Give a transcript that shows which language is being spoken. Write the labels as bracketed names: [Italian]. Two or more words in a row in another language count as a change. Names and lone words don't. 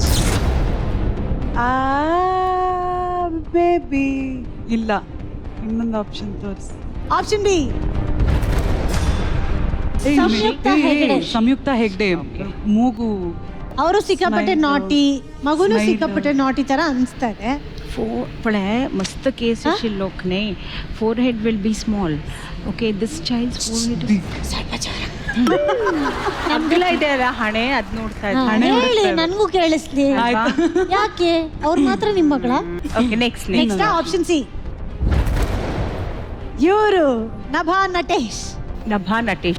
[Kannada] ಬೇಬಿ. ಇಲ್ಲ, ಇನ್ನೊಂದು ಆಪ್ಷನ್ ತೋರಿಸಿ. [English] option B [Kannada] ಸಂಯುಕ್ತ ಹೆಗ್ಡೆ. ಮೂಗು. ಅವರು ಸಿಕ್ಕಾಪಟ್ಟೆ ನಾಟಿ, ಮಗುನು ಸಿಕ್ಕಾಪಟ್ಟೆ ನಾಟಿ ತರ ಅನ್ಸ್ತಾ ಇದೆ. [Marathi] पण मस्त केस असेल लोकने. [English] forehead will be small. OK, this child's forehead [Kannada] ಅಗ್ಲ ಇದೆ ಅಲ್ಲ ಹಣೆ, ಅದ್ ನೋಡ್ತಾ ಇದ್ದೆ. ಹೇಳಿ, ನನಗೂ ಕೇಳಿಸ್ಲಿ. ಯಾಕೆ ಅವ್ರು ಮಾತ್ರ ನಿಮ್ಮ ಮಗಳ? [English] OK, next option C. [Kannada] ಇವರು ನಭಾ ನಟೇಶ್. ನಭಾ ನಟೇಶ್